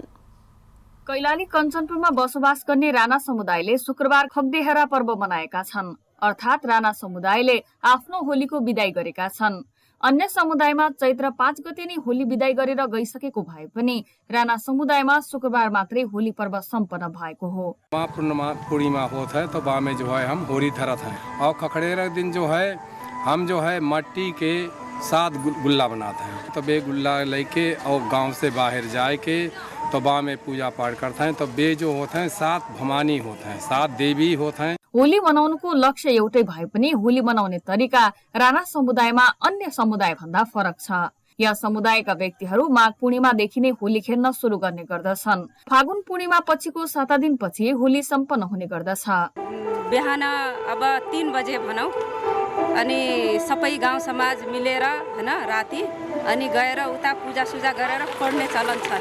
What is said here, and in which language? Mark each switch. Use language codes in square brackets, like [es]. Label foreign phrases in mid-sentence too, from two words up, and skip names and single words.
[ne] कैलाली कञ्चनपुरमा बसोबास गर्ने राणा समुदायले शुक्रबार खगदेहरा पर्व मनाएका छन्, अर्थात् राणा समुदायले आफ्नो होलीको बिदाई गरेका छन्। अन्य समुदायमा चैत्र 5 गते नै होली बिदाई गरेर गइसकेको भए पनि राणा समुदायमा शुक्रबार मात्रै होली पर्व सम्पन्न भएको हो। [thr] पूर्णिमा होता है तो बाद में जो है हम होली धरत हैं, और खखड़ेरा दिन जो है हम जो है मट्टी के साथ गुल्ला बनाते हैं। तो बे गुल्ला लेके और गांव से बाहर जाए के तो बा में पूजा पाठ करते हैं। तो बे जो होते हैं 7 भवानी होते हैं, 7 देवी होते हैं। [ne] होली मनाउनुको लक्ष्य एउटै भए पनि होली मनाउने तरिका राणा समुदायमा अन्य समुदाय भन्दा फरक छ। यस समुदायका व्यक्तिहरू माघ पूर्णिमादेखि नै होली खेल्न सुरु गर्ने गर्दछन्। फागुन पूर्णिमा पछिको 7 दिनपछि होली सम्पन्न हुने गर्दछ। बिहान अब 3 बजे भनौँ अनि सबै गाउँ समाज मिलेर हैन राति अनि गएर उता पूजा सुजा गरेर पढ्ने चलन छ।